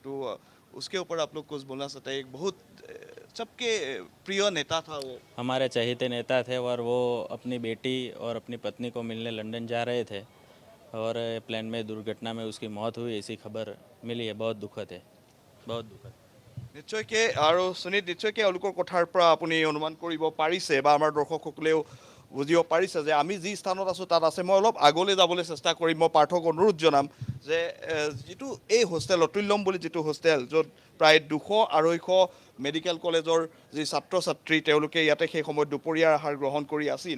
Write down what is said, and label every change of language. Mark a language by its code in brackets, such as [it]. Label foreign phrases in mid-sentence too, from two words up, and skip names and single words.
[hi] तो उसके ऊपर आप लोग कुछ बोलना चाहते हैं? एक बहुत सबके प्रिय नेता था वो, हमारे चहेते नेता थे और वो अपनी बेटी और अपनी पत्नी को मिलने लंदन जा रहे थे और प्लेन में दुर्घटना में उसकी मौत हुई, ऐसी खबर मिली है। बहुत दुखद है, बहुत दुखद। [as] নিশ্চয়কৈ আৰু সুনীত, নিশ্চয়কৈ এওঁলোকৰ কথাৰ পৰা আপুনি অনুমান কৰিব পাৰিছে বা আমাৰ দৰ্শকসকলেও বুজিব পাৰিছে যে আমি যি স্থানত আছোঁ তাত আছে। মই অলপ আগলৈ যাবলৈ চেষ্টা কৰিম। মই পাৰ্থক অনুৰোধ জনাম যে যিটো এই হোষ্টেল অতুল্যম বুলি যিটো হোষ্টেল, য'ত প্ৰায় 200-250 মেডিকেল কলেজৰ যি ছাত্ৰ ছাত্ৰী তেওঁলোকে ইয়াতে সেই সময়ত দুপৰীয়াৰ আহাৰ গ্ৰহণ কৰি আছিল।